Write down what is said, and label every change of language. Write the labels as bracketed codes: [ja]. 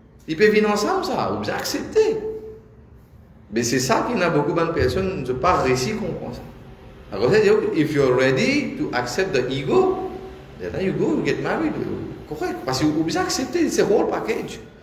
[fr] Ils peuvent venir ensemble, ça, vous acceptez. Mais c'est ça qu'il y a beaucoup de personnes ne pas réussi à comprendre ça. [en] Alors, if you're ready to accept the ego, then you go, you get married. Correct. [fr] Parce que vous acceptez, c'est [en] whole package.